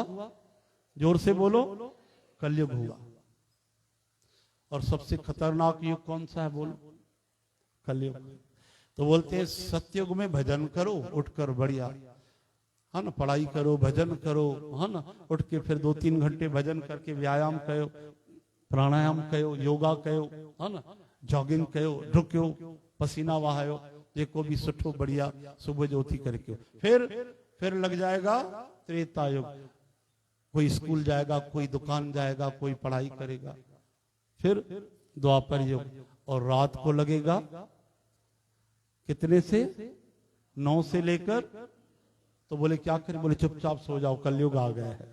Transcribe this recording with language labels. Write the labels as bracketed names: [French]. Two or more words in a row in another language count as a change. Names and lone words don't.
[Hindi] जोर से बोलो, कलयुग हुआ। और सबसे खतरनाक युग कौन सा है? बोलो, कलयुग। तो बोलते हैं सतयुग में भजन करो उठकर बढ़िया, है ना, पढ़ाई करो, भजन करो, है ना, उठ के फिर 2-3 घंटे भजन करके [Sindhi] व्यायाम कयो, प्राणायाम कयो, योगा कयो, [Hindi] है ना, [Sindhi] जॉगिंग कयो, डुकियो, पसीना वहायो, जेको भी सुठो बढ़िया सुबह जो उथी [Hindi] करके फिर लग जाएगा त्रेता युग। कोई स्कूल जाएगा, कोई दुकान जाएगा, कोई पढ़ाई करेगा। फिर द्वापर युग, और रात को लगेगा कितने से 9 से लेकर, तो बोले क्या करें, बोले चुपचाप सो जाओ, कलयुग आ गया है।